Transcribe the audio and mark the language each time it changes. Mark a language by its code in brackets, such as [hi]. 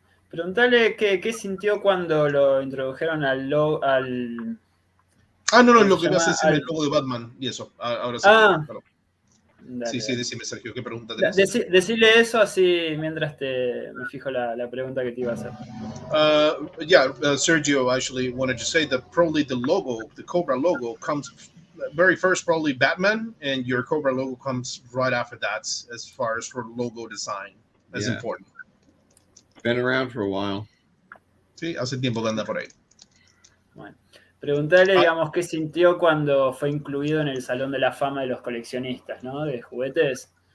[es] Preguntale qué sintió cuando lo introdujeron al logo. No, lo que me hace decirme el logo de Batman y eso. Ahora sí. Perdón. Dale, sí, decime, Sergio, ¿qué pregunta tenés? Decirle eso así mientras me fijo la pregunta que te iba a hacer. [en] Sergio actually wanted to say that probably the logo, the Cobra logo, comes very first, probably Batman, and your Cobra logo comes right after that as far as for logo design. That's important. Been around for a while. [es] Sí, hace tiempo que anda por ahí. Bueno. Preguntarle, digamos, qué sintió cuando fue incluido en el Salón de la Fama de los Coleccionistas, ¿no? De juguetes.